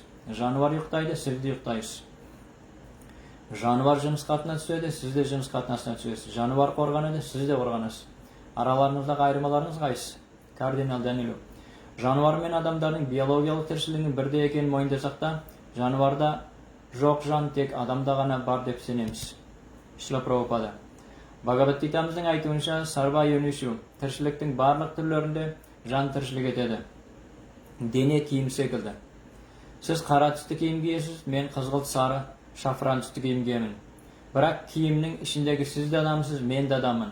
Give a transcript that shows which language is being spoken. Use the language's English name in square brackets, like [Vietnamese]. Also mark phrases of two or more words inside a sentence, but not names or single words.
[Kazakh] Жануар ұйықтайды, сіз де ұйықтайсыз. Жануар жұмыс қатына түседі, сіз де жұмыс қатынасына түсесіз. Жануар қорғанады, сіз де қорғанасыз. Араларыңыздағы айырмаларыңыз қайсы? Кардинал Данило. Жануар мен адамдардың биологиялық тіршілігінің бірде екенін мойындасақ та, жануарда жоқ жан тек адамда ғана бар деп сенеміз. Шрила Прабхупада. Бхагавад-гитамыздың айтуынша, [Sanskrit] सर्व योनिषु, [Kazakh] тіршіліктің барлық түрлерінде жан тіршілік етеді. Дене киім секілді. Сіз қара түсті киім киесіз, мен қызғылт сары, шафран түсті киім киемін. Бірақ киімнің ішіндегі сіз де адамсыз, мен де адаммын.